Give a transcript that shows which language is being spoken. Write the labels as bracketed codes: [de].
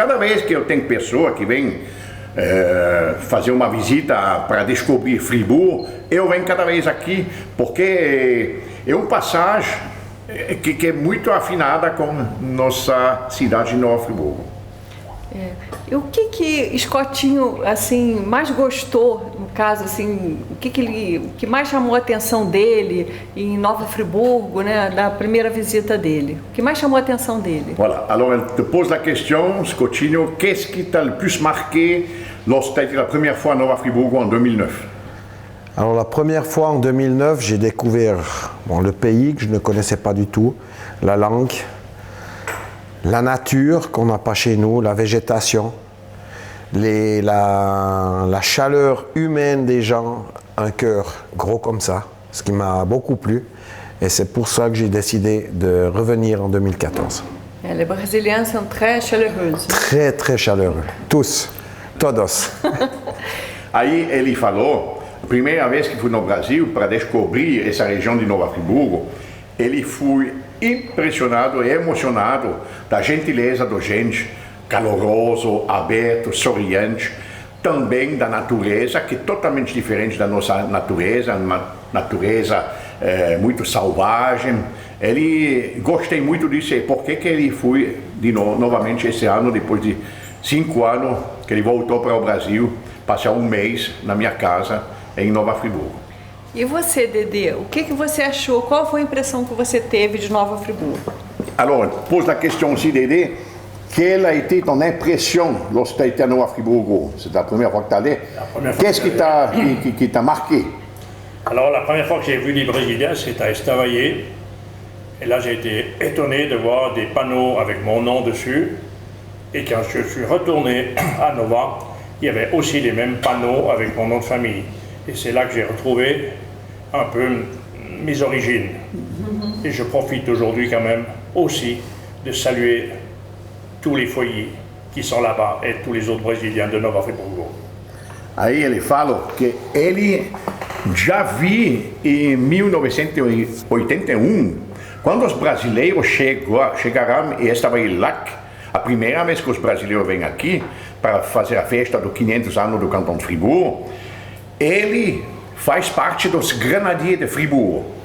[pt] Cada vez que eu tenho pessoa que vem fazer uma visita para descobrir Friburgo, eu venho cada vez aqui, porque é uma passagem que é muito afinada com nossa cidade de Nova Friburgo. E o que Scottinho assim mais gostou, no caso assim, o que mais chamou a atenção dele em Nova Friburgo, né, na primeira visita dele? O que mais chamou a atenção dele? [fr] Voilà. Alors elle te pose la question, Scottinho, qu'est-ce qui t'a le plus marqué lorsque tu as été la première fois à Nova Friburgo en 2009? Alors la première fois en 2009, j'ai découvert le pays que je ne connaissais pas du tout, la langue, la nature qu'on n'a pas chez nous, la végétation. la chaleur humaine des gens, un cœur gros comme ça, ce qui m'a beaucoup plu. Et c'est pour ça que j'ai décidé de revenir en 2014. Les Brésiliens sont très chaleureux. Très, très chaleureux. Tous. [pt] Todos. Aí ele falou, a primeira vez que fui no Brasil para descobrir essa região de Nova Friburgo, ele foi impressionado e emocionado da gentileza da gente, caloroso, aberto, sorriente, também da natureza, que é totalmente diferente da nossa natureza, uma natureza muito selvagem. Ele gostei muito disso, e por que ele foi novamente esse ano, depois de 5 anos que ele voltou para o Brasil, passar um mês na minha casa em Nova Friburgo. E você, Dedê, o que você achou? Qual foi a impressão que você teve de Nova Friburgo? [fr] Alors, pose la question aussi, Dédé. Quelle a été ton impression lorsque tu as été à Nova Friburgo? C'est la première fois que tu allais. Qu'est-ce qui t'a marqué? Alors, la première fois que j'ai vu les Brésiliens, c'était à Estavayer. Et là, j'ai été étonné de voir des panneaux avec mon nom dessus. Et quand je suis retourné à Nova, il y avait aussi les mêmes panneaux avec mon nom de famille. Et c'est là que j'ai retrouvé un peu mes origines. Et je profite aujourd'hui quand même aussi de saluer tous les foyers qui sont là-bas et tous les autres Brésiliens de Nova Friburgo. [pt] Aí ele fala que ele já viu em 1981, quando os brasileiros chegaram e estavam lá, a primeira vez que os brasileiros vêm aqui para fazer a festa dos 500 anos do Cantão de Friburgo, ele faz parte dos Grenadiers de Friburgo.